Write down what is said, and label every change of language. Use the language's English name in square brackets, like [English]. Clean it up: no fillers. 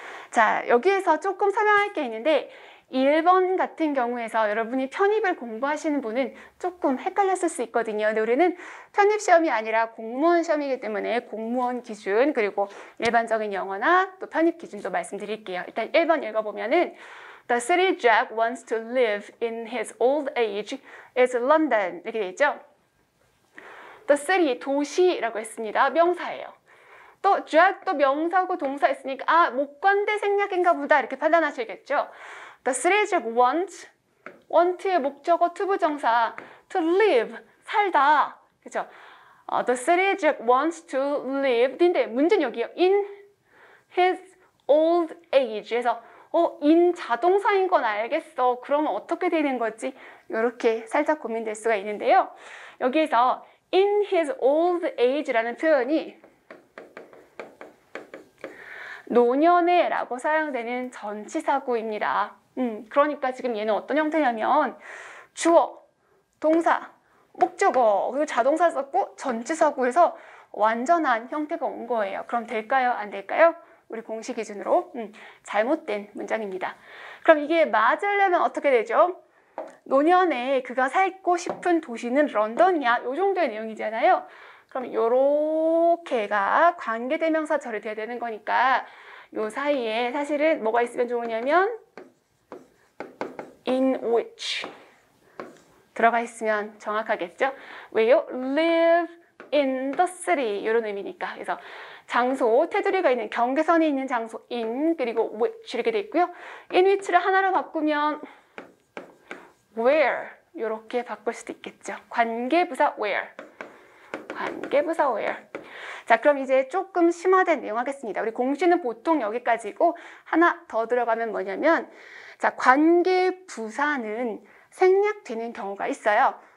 [Korean] 자, 여기에서 조금 설명할 게 있는데 1번 같은 경우에서 여러분이 편입을 공부하시는 분은 조금 헷갈렸을 수 있거든요. 근데 우리는 편입 시험이 아니라 공무원 시험이기 때문에 공무원 기준 그리고 일반적인 영어나 또 편입 기준도 말씀드릴게요. 일단 1번 읽어보면은 [English] The city Jack wants to live in his old age is London. [Korean] 이렇게 돼 있죠. The city, 도시라고 했습니다. 명사예요. 또 Jack 또 명사고 동사 있으니까 아, 목관대 생략인가 보다 이렇게 판단하시겠죠. The city Jack want의 목적어 투부정사 to live, 살다. 그죠? [English] The city Jack wants to live. [Korean] 근데 문제는 여기요. [English] In his old age. [Korean] 그래서 in 자동사인 건 알겠어. 그러면 어떻게 되는 거지? 이렇게 살짝 고민될 수가 있는데요. 여기에서 [English] in his old age [Korean] 라는 표현이 노년에 라고 사용되는 전치사구입니다. 그러니까 지금 얘는 어떤 형태냐면 주어, 동사, 목적어, 그리고 자동사 썼고 전치사구에서 완전한 형태가 온 거예요. 그럼 될까요? 안 될까요? 우리 공식 기준으로 잘못된 문장입니다. 그럼 이게 맞으려면 어떻게 되죠? 노년에 그가 살고 싶은 도시는 런던이야. 이 정도의 내용이잖아요. 그럼 요렇게가 관계대명사 처리돼야 되는 거니까 요 사이에 사실은 뭐가 있으면 좋으냐면 [English] in which [Korean] 들어가 있으면 정확하겠죠? 왜요? [English] live in the city 이런 의미니까. [Korean] 그래서 장소, 테두리가 있는 경계선이 있는 장소 in 그리고 which 이렇게 돼 있고요. in which를 하나로 바꾸면 where 이렇게 바꿀 수도 있겠죠. 관계부사 where. 관계부사 where. 자, 그럼 이제 조금 심화된 내용 하겠습니다. 우리 공식은 보통 여기까지고 하나 더 들어가면 뭐냐면 자, 관계부사는 생략되는 경우가 있어요.